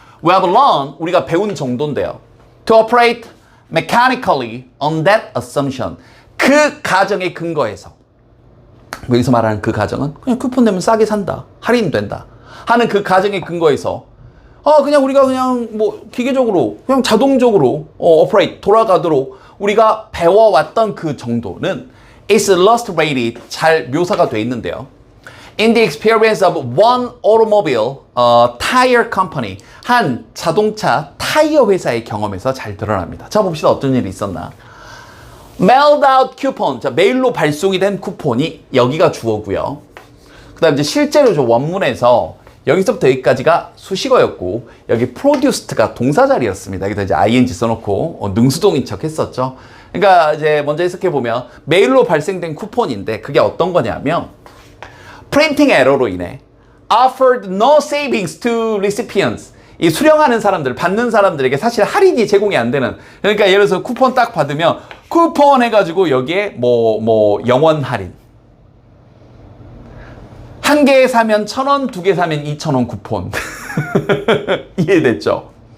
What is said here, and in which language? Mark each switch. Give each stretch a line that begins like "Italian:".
English: We have learned,
Korean: 우리가 배운 정도인데요.
English: To operate mechanically on that assumption,
Korean: 그 가정에 근거해서, 여기서 말하는 그 가정은 그냥 쿠폰 내면 싸게 산다, 할인된다 하는 그 가정에 근거해서 그냥 우리가 그냥 뭐 기계적으로 그냥 자동적으로 operate, 돌아가도록 우리가 배워왔던 그 정도는
English: is illustrated,
Korean: 잘 묘사가 돼 있는데요.
English: In the experience of one automobile tire company,
Korean: 한 자동차 타이어 회사의 경험에서 잘 드러납니다. 자, 봅시다. 어떤 일이 있었나.
English: Mailed out coupon,
Korean: 자, 메일로 발송이 된 쿠폰이 여기가 주어고요. 그 다음 이제 실제로 저 원문에서 여기서부터 여기까지가 수식어였고 여기 produced가 동사 자리였습니다. 여기다 이제 ing 써놓고 능수동인 척 했었죠. 그러니까 이제 먼저 해석해 보면 메일로 발생된 쿠폰인데 그게 어떤 거냐면 printing error로 인해
English: offered no savings to recipients,
Korean: 이 수령하는 사람들, 받는 사람들에게 사실 할인이 제공이 안 되는, 그러니까 예를 들어서 쿠폰 딱 받으면 쿠폰 해가지고 여기에 뭐 영원 할인, 한 개 사면 1,000원, 두 개 사면 2,000원 쿠폰. 이해됐죠?